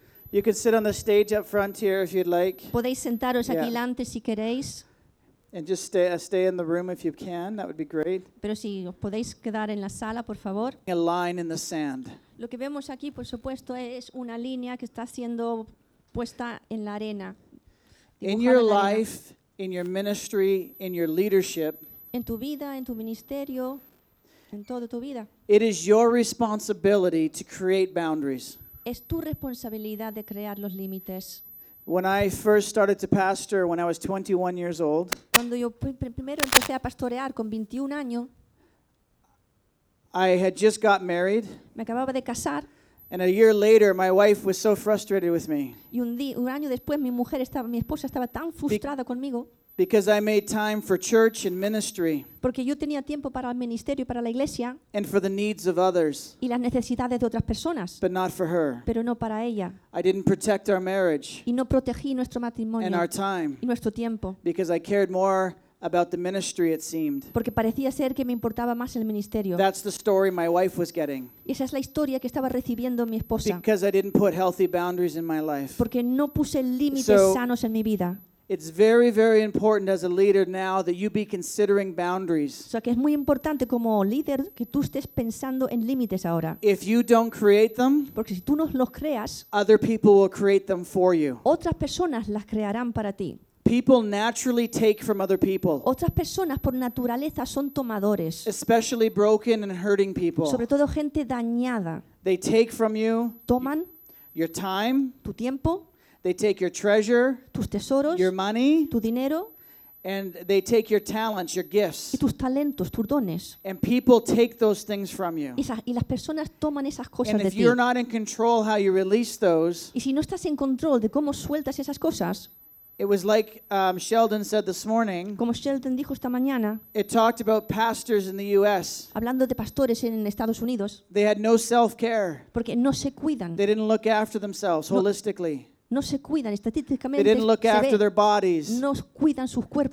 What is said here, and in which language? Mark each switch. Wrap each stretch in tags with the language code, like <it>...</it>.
<en>You can sit on the stage up front here if you'd like.</en> <es>Podéis sentaros aquí delante si queréis.</es> <en>And just stay in the room if you can. That would be great.</en> <es>Pero si os podéis quedar en la sala, por favor.</es> <en>A line in the sand.</en> <es>Lo que vemos aquí, por supuesto, es una línea que está siendo puesta en la arena.</es> <en>In your life, in your ministry, in your leadership,</en> <es>en tu vida, en tu ministerio, en toda tu vida,</es> <en>it is your responsibility to create boundaries.</en> <es>Es tu responsabilidad de crear los límites.</es> <en>When I first started to pastor when I was 21 years old,</en> <es>cuando yo primero empecé a pastorear con 21 años,</es> <en>I had just got married.</en> <es>Me acababa de casar.</es> <en>And a year later, my wife was so frustrated with me.</en> <es>Y un año después, mi esposa estaba tan frustrada conmigo.</es> <en>Because I made time for church and ministry.</en> <es>Porque yo tenía tiempo para el ministerio y para la iglesia.</es> <en>And for the needs of others.</en> <es>Y las necesidades de otras personas.</es> <en>But not for her.</en> <es>Pero no para ella.</es> <en>I didn't protect our marriage.</en> <es>Y no protegí nuestro matrimonio.</es> <en>And our time.</en> <es>Y nuestro tiempo.</es> <en>Because I cared more about the ministry, it seemed.</en> <es>Porque parecía ser que me importaba más el ministerio.</es> <en>That's the story my wife was getting.</en> <es>Esa es la historia que estaba recibiendo mi esposa.</es> <en>Because I didn't put healthy boundaries in my life.</en> <es>Porque no puse límites sanos en mi vida.</es> <en>It's very, very important as a leader now that you be considering boundaries.</en> <es>O sea, que es muy importante como líder que tú estés pensando en límites ahora.</es> <en>If you don't create them,</en> <es>porque si tú no los creas,</es> <en>other people will create them for you.</en> <es>Otras personas las crearán para ti.</es> <en>People naturally take from other people.</en> <es>Otras personas por naturaleza son tomadores.</es> <en>Especially broken and hurting people.</en> <es>Sobre todo gente dañada.</es> <en>They take from you.</en> <es>Toman</es> <en>your time.</en> <es>Tu tiempo.</es> <en>They take your treasure,</en> <es>tus tesoros,</es> <en>your money,</en> <es>tu dinero,</es> <en>and they take your talents, your gifts,</en> <es>y tus talentos, tus dones.</es> <en>And people take those things from you.</en> <es>Y las personas toman esas cosas de ti.</es> <en>And if you're not in control how you release those,</en> <es>y si no estás en control de cómo sueltas esas cosas,</es> <en>it was like Sheldon said this morning.</en> <es>Como Sheldon dijo esta mañana.</es> <en>It talked about pastors in the U.S.</en> <es>Hablando de pastores en Estados Unidos.</es> <en>They had no self-care.</en> <es>Porque no se cuidan.</es> <en>They didn't look after themselves holistically.</en> <es>No se cuidan estadísticamente.</es> <en>They didn't look after their bodies.</en> <es>No cuidan sus cuerpos.</es>